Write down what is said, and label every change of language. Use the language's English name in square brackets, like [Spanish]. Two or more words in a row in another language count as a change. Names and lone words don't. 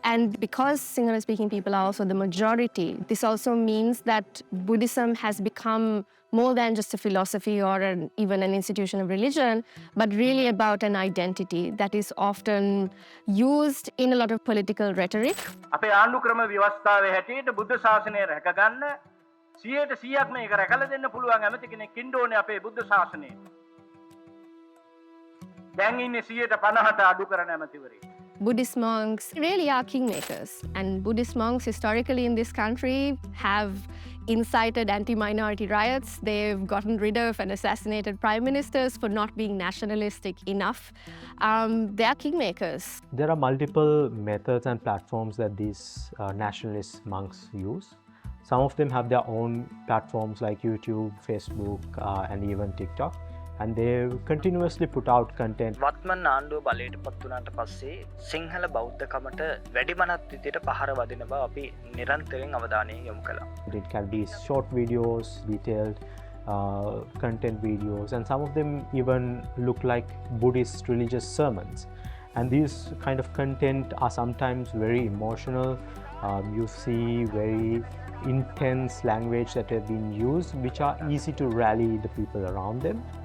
[English] And because Sinhala-speaking people are also the majority, this also means that Buddhism has become more than just a philosophy or even an institution of religion, but really about an identity that is often used in a lot of political rhetoric. [Sinhala] අපේ ආණ්ඩු ක්‍රම ව්‍යවස්ථාවේ හැටියට බුද්ධ ශාසනය රැකගන්න 100%ක්ම මේක රැකලා දෙන්න පුළුවන් ඇමති කෙනෙක් ඉන්න ඕනේ අපේ බුද්ධ ශාසනයේ. දැන් ඉන්නේ 150ට අඩු කරන ඇමතිවරයෙක්. [English] Buddhist monks really are kingmakers, and Buddhist monks historically in this country have incited anti-minority riots. They've gotten rid of and assassinated prime ministers for not being nationalistic enough. They are kingmakers. There are multiple methods and platforms that these nationalist monks use. Some of them have their own platforms like YouTube, Facebook, and even TikTok. And they continuously put out content. [Sinhala] වත්මන් ආණ්ඩුව බලයට පත් වුණාට පස්සේ සිංහල බෞද්ධකමට වැඩිමනත් විදියට පහර වදින බව අපි නිරන්තරයෙන් අවධානය යොමු කළා. [English] It can be short videos, detailed content videos, and some of them even look like Buddhist religious sermons. And these kind of content are sometimes very emotional. You see very intense language that have been used, which are easy to rally the people around them.